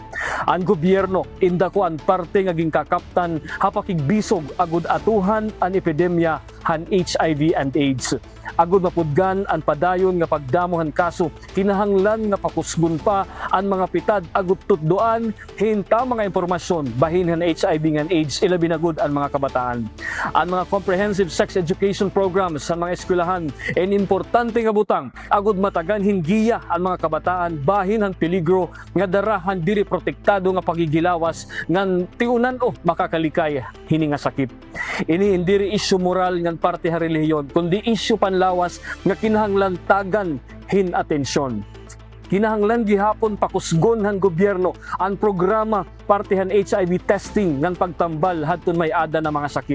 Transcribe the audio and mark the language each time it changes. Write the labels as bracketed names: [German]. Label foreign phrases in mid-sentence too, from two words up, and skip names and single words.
[Waray] Ang gobyerno indako ang parte nga gingkakaptan hapakigbisog agud atuhan ang epidemya han HIV and AIDS. Agud mapudgan ang padayon nga pagdamohan kaso kinahanglan nga pakusgon pa ang mga pitad agud tutdoan hinta mga impormasyon bahin han HIV ngan AIDS ilabi na gud ang mga kabataan. Ang mga [English] comprehensive sex education programs [Waray] sa mga eskwelahan en importante nga butang agud matagan hinggiya ang mga kabataan bahin han peligro nga darahan diri protektado nga pagigilawas ngan tiunan o makakalikay hini nga sakit. Ini indiri isyu moral ngan parte ha relihiyon kundi isyu panlawas nga kinahanglan tagan hin atensyon. Kinahanglan gihapon pakusgon han gobyerno ang programa partihan [English] HIV testing [Waray] ngan pagtambal hadton may ada na mga sakit.